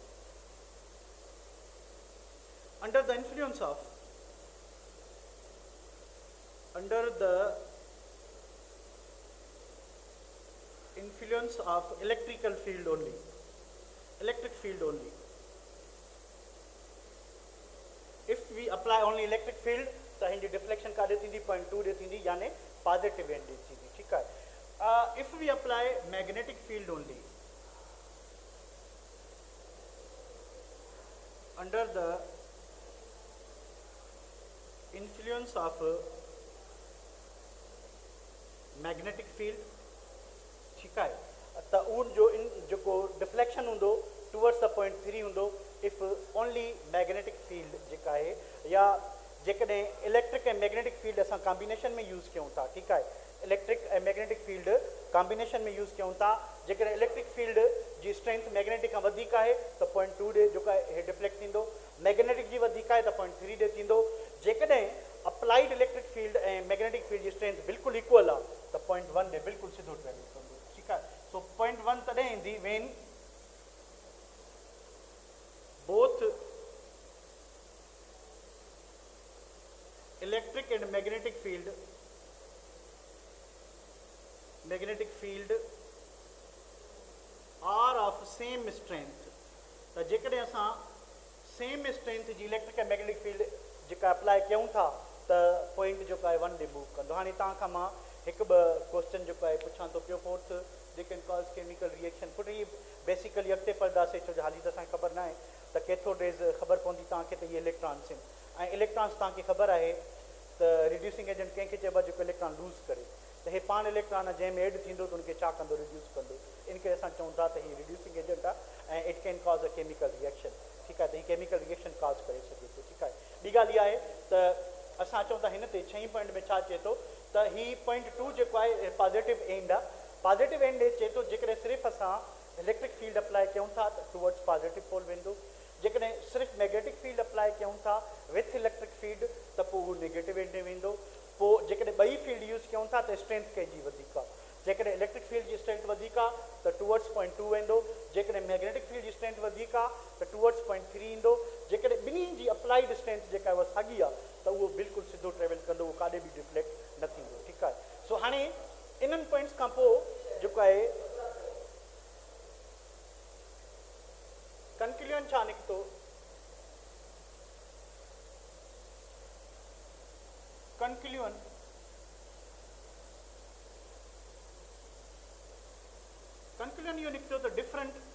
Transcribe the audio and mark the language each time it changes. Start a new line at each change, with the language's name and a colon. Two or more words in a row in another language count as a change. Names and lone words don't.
English: under the influence of electric field only if we apply only electric field
Sindhi: त हिनजी डिफ्लेक्शन काॾे थींदी पॉइंट 2 ॾे थींदी यानी
English: positive end
Sindhi: ॾे थींदी ठीकु आहे
English: if we apply magnetic field only under the influence of magnetic field
Sindhi: ठीक है त उन जो इन जेको डिफ्लेक्शन हूंदो
English: towards the point 3
Sindhi: हूंदो
English: if only magnetic field
Sindhi: जेका आहे या जेकॾहिं इलेक्ट्रिक ऐं
English: magnetic field
Sindhi: असां कॉम्बिनेशन में यूज़ कयूं था ठीकु आहे इलेक्ट्रिक ऐं
English: magnetic field combination
Sindhi: में यूज़ कयूं था जेकॾहिं
English: electric field
Sindhi: जी स्ट्रेंथ मैग्नेटिक खां वधीक आहे त पॉइंट 2 ॾे जेको आहे हे डिफ्लेक्ट थींदो मैग्नेटिक जी वधीक आहे त पॉइंट 3 ॾे थींदो जेकॾहिं
English: applied electric field
Sindhi: ऐं
English: magnetic field
Sindhi: जी स्ट्रेंथ बिल्कुलु इक्वल आहे त पॉइंट 1 ॾे बिल्कुलु सिधो ट्रेवल कंदो ठीकु आहे सो पॉइंट 1 तॾहिं ईंदी वेन
English: both electric and magnetic field are of same strength
Sindhi: त जेकॾहिं असां सेम स्ट्रेंथ जी इलेक्ट्रिक ऐं
English: magnetic field
Sindhi: जेका अप्लाई कयूं था त पॉइंट जेको आहे 1 ॾे मूव कंदो हाणे तव्हां खां मां हिकु ॿ क्वेश्चन जेको आहे पुछां थो पियो
English: forth they can cause chemical reaction put he basically
Sindhi: अॻिते पढ़ंदासीं छो जो हाली त असांखे ख़बर न आहे त
English: cathode rays
Sindhi: ख़बर पवंदी तव्हांखे त इहे इलेक्ट्रॉन्स आहिनि ऐं इलेक्ट्रॉन्स तव्हांखे ख़बर आहे त
English: reducing agent
Sindhi: कंहिंखे चइबो आहे जेको
English: electron lose
Sindhi: करे त हे पाण इलेक्ट्रॉन आहे जंहिंमें एड थींदो त उनखे छा कंदो रिड्यूस कंदो इन करे असां चऊं था त हीअ
English: reducing agent
Sindhi: आहे ऐं
English: it can cause a chemical reaction
Sindhi: ठीकु आहे त हीअ
English: chemical reaction cause
Sindhi: करे सघे थो ठीकु आहे ॿी ॻाल्हि इहा आहे त असां चऊं था हिन ते 6 पॉइंट में छा चए थो त हीअ पॉइंट 2 जेको आहे
English: positive end
Sindhi: आहे
English: positive end
Sindhi: चए थो जेकॾहिं सिर्फ़ु असां
English: electric field apply
Sindhi: कयूं था त टुवर्ड्स
English: positive pole
Sindhi: वेंदो जेकॾहिं सिर्फ़ु
English: magnetic field apply
Sindhi: कयूं था
English: with electric field
Sindhi: त पोइ उहो
English: negative end
Sindhi: में वेंदो पोइ जेकॾहिं ॿई फील्ड यूज़ कयूं था त स्ट्रेंथ कंहिंजी वधीक आहे जेकॾहिं
English: electric field
Sindhi: जी स्ट्रेंथ वधीक आहे त
English: towards point 2
Sindhi: वेंदो जेकॾहिं
English: magnetic field
Sindhi: जी स्ट्रेंथ वधीक आहे त
English: towards point 3
Sindhi: ईंदो जेकॾहिं ॿिन्ही जी
English: apply distance
Sindhi: जेका आहे उहा साॻी आहे त उहो बिल्कुलु सिधो ट्रेवल कंदो, उहो काॾे बि डिफ्लेक्ट न थींदो, ठीकु आहे। सो हाणे इन्हनि पॉइंट्स खां पोइ जेको आहे कंक्लूजन छा निकितो, कंक्लूजन इहो निकितो त डिफरेंट